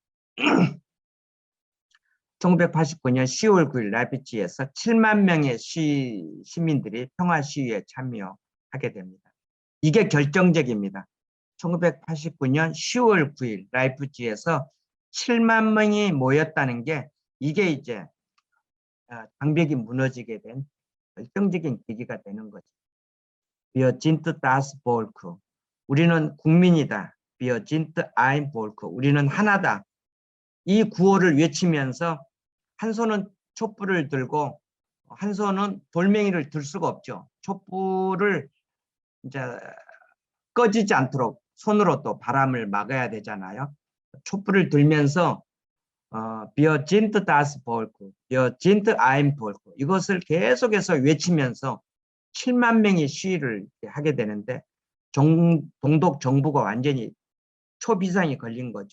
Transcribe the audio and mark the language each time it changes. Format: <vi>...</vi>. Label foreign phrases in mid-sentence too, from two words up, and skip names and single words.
<ko>1989년 10월 9일 라이프치히에서 7만 명의 시민들이 평화 시위에 참여하게 됩니다. 이게 결정적입니다. 1989년 10월 9일 라이프치히에서 7만 명이 모였다는 게 이게 이제 장벽이 무너지게 된 결정적인 계기가 되는 거죠.</ko> <de>Wir sind das Volk.</de> <ko>우리는 국민이다.</ko> <de>Wir sind ein Volk.</de> <ko>우리는 하나다. 이 구호를 외치면서 한 손은 촛불을 들고 한 손은 돌멩이를 들 수가 없죠. 촛불을 이제 꺼지지 않도록 손으로 또 바람을 막아야 되잖아요. 촛불을 들면서</ko> <de>Wir sind das Volk, Wir sind ein Volk</de> <ko>이것을 계속해서 외치면서 7만 명이 시위를 하게 되는데 동독 정부가 완전히 초비상이 걸린 거죠.</ko>